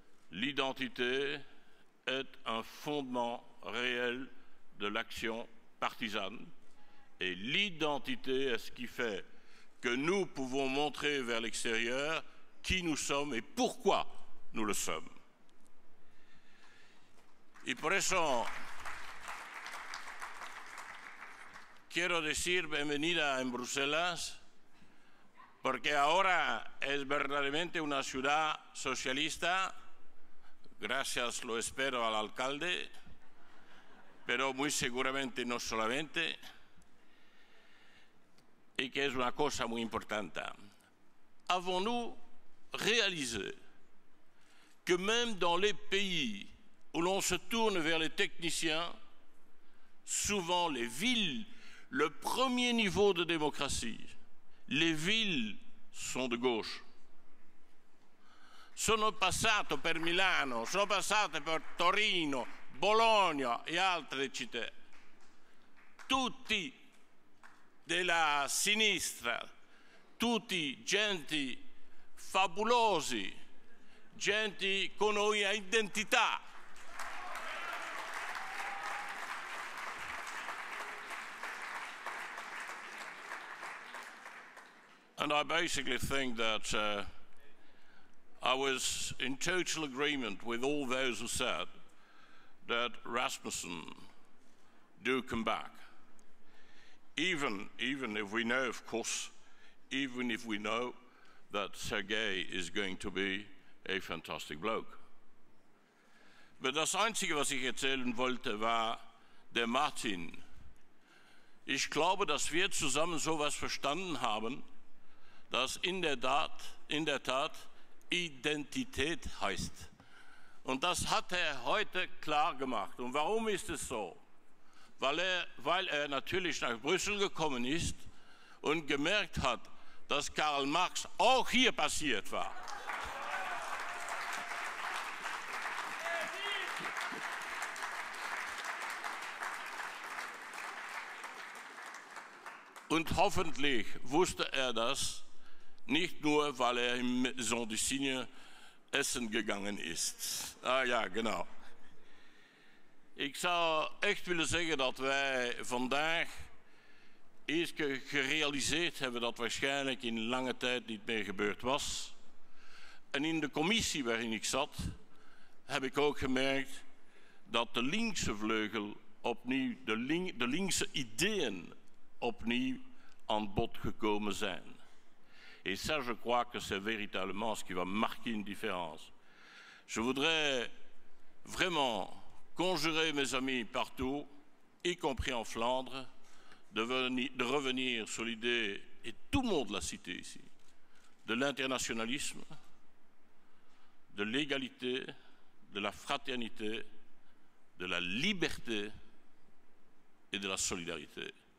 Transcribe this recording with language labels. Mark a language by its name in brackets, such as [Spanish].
[French] L'identité est un fondement réel de l'action partisane. Et l'identité est ce qui fait que nous pouvons montrer vers l'extérieur qui nous sommes et pourquoi nous le sommes. [Spanish] Y por eso quiero decir bienvenida en Bruselas, porque ahora es verdaderamente una ciudad socialista, gracias, lo espero, al alcalde, pero muy seguramente no solamente, y que es una cosa muy importante. [French] Avons-nous réalisé que même dans les pays où l'on se tourne vers les techniciens, souvent les villes, le premier niveau de démocratie, le villes [Italian] sono di [French] gauche. [Italian] Sono passato per Milano, sono passato per Torino, Bologna e altre città. Tutti della sinistra, tutti genti fabulosi, genti con una identità. [English] And I basically think that I was in total agreement with all those who said that Rasmussen do come back. Even if we know, of course, even if we know that Sergei is going to be a fantastic bloke. [German] Aber das Einzige, was ich erzählen wollte, war der Martin. Ich glaube, dass wir zusammen sowas verstanden haben, das in der Tat Identität heißt. Und das hat er heute klar gemacht. Und warum ist es so? Weil er natürlich nach Brüssel gekommen ist und gemerkt hat, dass Karl Marx auch hier passiert war. Und hoffentlich wusste er das, nicht nur, weil er im Maison du Cygne essen gegangen ist. Ah ja, genau. [Dutch] Ik zou echt willen zeggen dat wij vandaag eerst gerealiseerd hebben dat waarschijnlijk in lange tijd niet meer gebeurd was. En in de commissie waarin ik zat, heb ik ook gemerkt dat de linkse vleugel opnieuw, de linkse ideeën opnieuw aan bod gekomen zijn. [French] Et ça, je crois que c'est véritablement ce qui va marquer une différence. Je voudrais vraiment conjurer mes amis partout, y compris en Flandre, de revenir sur l'idée, et tout le monde l'a cité ici, de l'internationalisme, de l'égalité, de la fraternité, de la liberté et de la solidarité.